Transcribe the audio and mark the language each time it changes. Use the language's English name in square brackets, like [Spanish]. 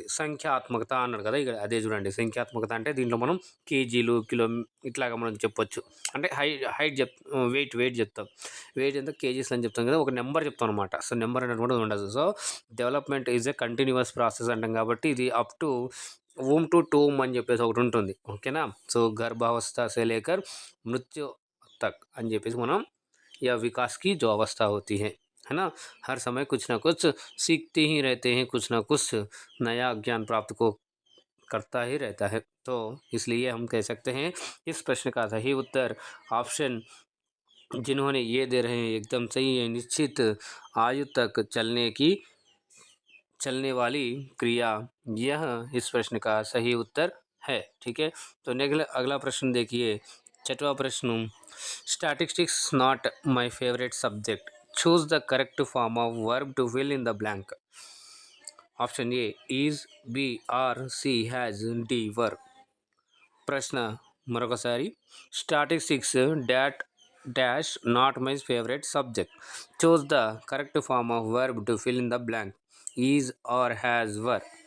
[Telugu] ఇది సంఖ్యాత్మకత అన్నారు కదా, ఇక అదే చూడండి సంఖ్యాత్మకత అంటే దీంట్లో మనం కేజీలు కిలో ఇట్లాగా మనం చెప్పొచ్చు. అంటే హైట్ వెయిట్ చెప్తాం, వెయిట్ ఎంత కేజీస్ అని చెప్తాం కదా, ఒక నెంబర్ చెప్తాం అనమాట. సో నెంబర్ అనేది ఉండదు. [English] so development is a continuous process [Telugu] అంటాం కాబట్టి ఇది అప్ టు वूम टू टूम అని చెప్పేసి ఒకటి ఉంటుంది. ఓకేనా, సో [Hindi] గర్భాवस्था से लेकर मृत्यु तक [Telugu] అని చెప్పేసి మనం [Hindi] या विकास की जो अवस्था होती है ना, हर समय कुछ ना कुछ सीखते ही रहते हैं, कुछ ना कुछ नया ज्ञान प्राप्त को करता ही रहता है. तो इसलिए हम कह सकते हैं इस प्रश्न का सही उत्तर ऑप्शन जिन्होंने ये दे रहे हैं एकदम सही है, निश्चित आयु तक चलने वाली क्रिया, यह इस प्रश्न का सही उत्तर है. ठीक है, तो अगला प्रश्न देखिए, 6वां प्रश्न. [English] Statistics not my favourite subject, choose the correct form of verb to fill in the blank. Option A is, B are, C has, D were. [Telugu] ప్రశ్న మరొకసారి, [English] Statistics dash not my favourite subject, choose the correct form of verb to fill in the blank, is are has were.